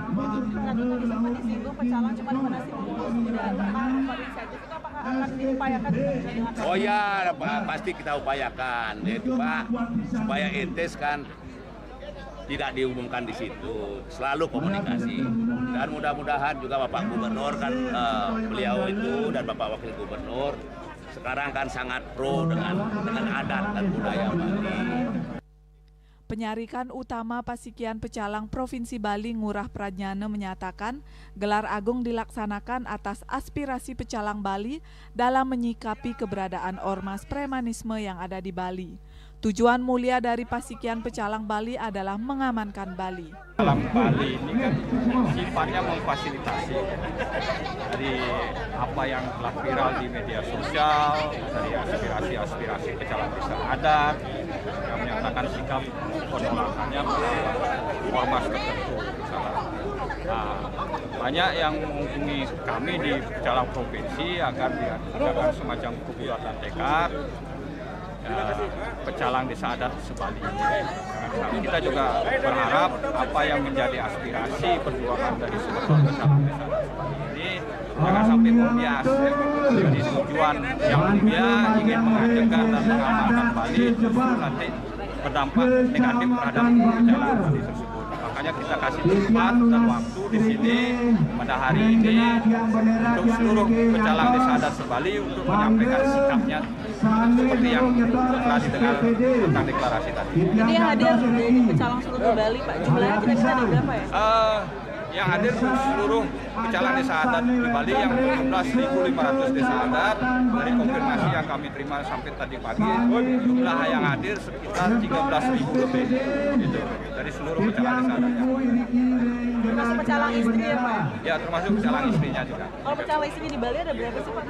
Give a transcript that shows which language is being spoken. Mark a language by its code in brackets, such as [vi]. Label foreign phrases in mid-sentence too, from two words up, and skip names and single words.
[id] Oh ya, pasti kita upayakan, yaitu Pak, supaya entes kan tidak diumumkan di situ, selalu komunikasi dan mudah-mudahan juga Bapak Gubernur kan beliau itu dan Bapak Wakil Gubernur sekarang kan sangat pro dengan adat dan budaya Bali. Penyarikan Utama Pasikian Pecalang Provinsi Bali Ngurah Pradjana menyatakan gelar agung dilaksanakan atas aspirasi Pecalang Bali dalam menyikapi keberadaan ormas premanisme yang ada di Bali. Tujuan mulia dari Pasikian Pecalang Bali adalah mengamankan Bali. Pecalang Bali ini kan sifatnya memfasilitasi dari apa yang telah viral di media sosial, dari aspirasi pecalang desa adat yang menyatakan sikap penolakannya pada ormas tertentu. Nah, banyak yang menghubungi kami di Pecalang Provinsi agar diadakan semacam kebulatan tekad pecalang desa adat sebali. Kita juga berharap apa yang menjadi aspirasi perjuangan dari seluruh pecalang desa adat sebali ini jangan sampai membias. Jadi tujuan yang mulia ingin mengajarkan dan mengamalkan Bali justru nanti berdampak negatif terhadap pecalang Bali tersebut. Makanya kita kasih tempat dan waktu di sini pada hari ini untuk seluruh pecalang desa adat Sebali untuk menyampaikan sikapnya seperti yang telah didengar tentang deklarasi tadi. Ini yang hadir pecalang seluruh Bali, Pak, jumlahnya kira-kira ada berapa ya? Yang hadir seluruh pecalang desa adat di Bali yang berjumlah 1.500 desa adat. Dari konfirmasi yang kami terima sampai tadi pagi, jumlah yang hadir sekitar 13.000 lebih gitu, dari seluruh pecalang desa adatnya. Termasuk pecalang istri ya, Pak? Ya, termasuk pecalang istrinya juga. Kalau pecalang istrinya di Bali ada berapa sih, Pak?